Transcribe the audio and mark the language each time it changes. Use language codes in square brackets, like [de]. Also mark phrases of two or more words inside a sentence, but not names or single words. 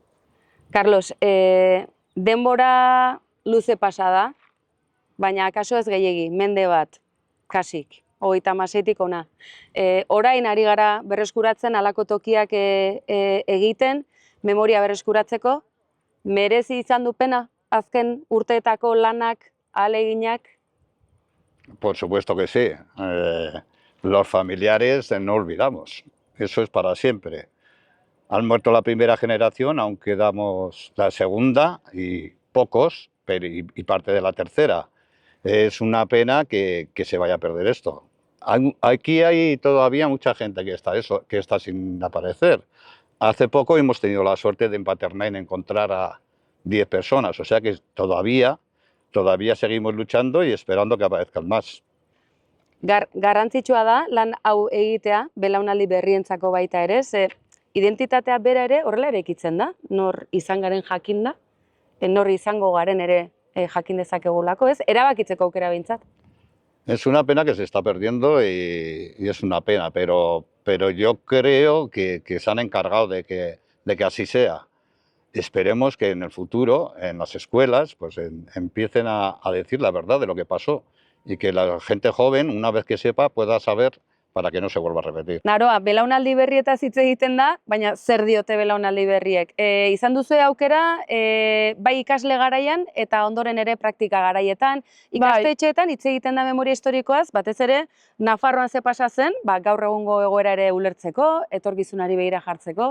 [eu] Carlos, denbora luze pasa da, baina akaso ez gehiegi, mende bat, kasik, 36tik ona. Orain ari gara berreskuratzen halako tokiak egiten, memoria berreskuratzeko, merezi izan du pena azken urteetako lanak, ahaleginak? [es] Por supuesto que sí. Los familiares no olvidamos. Eso es para siempre. Han muerto la primera generación, aún quedamos la segunda y pocos, y parte de la tercera. Es una pena que se vaya a perder esto. Aquí hay todavía mucha gente que está sin aparecer. Hace poco hemos tenido la suerte de en Paternén encontrar a 10 personas, o sea que todavía seguimos luchando y esperando que aparezcan más. [eu] Garrantzitsua da lan hau egitea, belaunaldi berrientzako baita ere, ze identitatea bera ere horrela eraikitzen da, nor izan garen jakin da, nor izango garen ere jakin dezakegulako, ez? Erabakitzeko aukera behintzat. Es una pena que se está perdiendo y es una pena, pero yo creo que se han encargado de que así sea. Esperemos que en el futuro, en las escuelas, pues empiecen a decir la verdad de lo que pasó y que la gente joven, una vez que sepa, pueda saber para que no se vuelva a repetir. Naroa, belaunaldi berrietaz hitz egiten da, baina zer diote belaunaldi berriek? Izan duzu aukera, bai ikasle garaian eta ondoren ere praktika garaietan, ikastetxeetan hitz egiten da memoria historikoaz, batez ere, Nafarroan ze pasa zen, gaur egungo egoera ere ulertzeko, etorkizunari begira jartzeko.